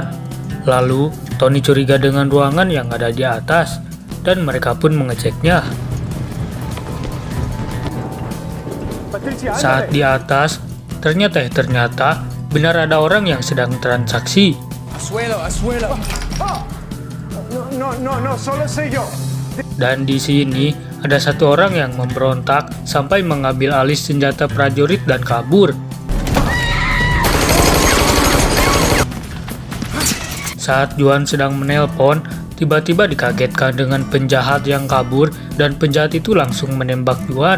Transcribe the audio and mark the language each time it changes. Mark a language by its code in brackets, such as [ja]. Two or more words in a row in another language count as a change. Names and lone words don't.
[id] Lalu, Tony curiga dengan ruangan yang ada di atas, dan mereka pun mengeceknya. Saat di atas, ternyata benar ada orang yang sedang transaksi. [es] Asuelo. No, solo soy yo. [id] Dan di sini, ada satu orang yang memberontak sampai mengambil alih senjata prajurit dan kabur. Saat Juan sedang menelpon, tiba-tiba dikagetkan dengan penjahat yang kabur dan penjahat itu langsung menembak Juan.